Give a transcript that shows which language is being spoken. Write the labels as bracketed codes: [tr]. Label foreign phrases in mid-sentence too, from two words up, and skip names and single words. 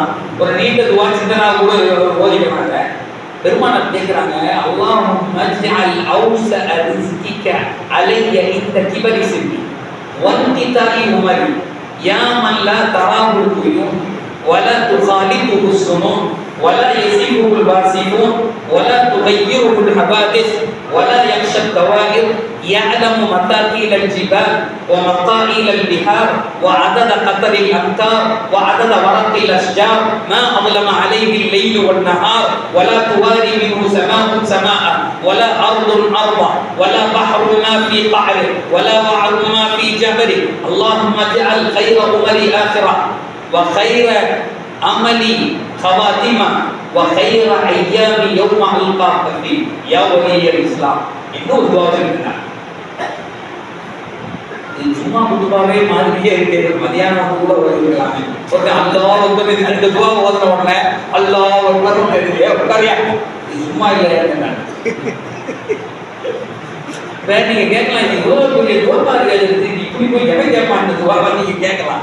[ta] ஒரு நீண்ட துவா சிந்தனா கூட ஓதிக்கிறாங்க. பெருமானார் கேட்கிறாங்க, [ar] اللهم اجعل أوسع رزقك علي عند كبر سني وانقطاع عمري يا من لا تراه العيون ولا تخالطه ஸுனூன் ولا يسيبه الباسقون ولا تغيره الحوادث ولا يخشى الدوائر يعلم متاقيل الجبال ومطائل البحار وعدد قطر الامطار وعدد ورق الاشجار ما اظلم عليه الليل والنهار ولا تواري منه سماء سماء ولا ارض ارضا ولا بحر ما في قعره ولا وعر ما في جبره اللهم اجعل خير امري اخره وخير عملي خواتمه وخير ايام يوم القاك فيه يا ولي الاسلام. [ta] இன்னொரு துவா சொல்லுங்க. இது சும்மா குதுபாவே மாதிரியே இருக்கு. மதியானம் கூட ஓதிக்கலாமே. ஓகே, [ar] الله أكبر [ta] இந்த துவா ஓதுற உடனே [ar] الله أكبر [ta] தெரியுது. உட்காரியா, இது சும்மா இல்லையா? வேற நீங்க கேட்கலாம், இது எவ்வளவு பெரிய துவா இருக்கு, இப்படி போய் எவன் கேட்பான் இந்த துவாவை நீங்க கேட்கலாம்.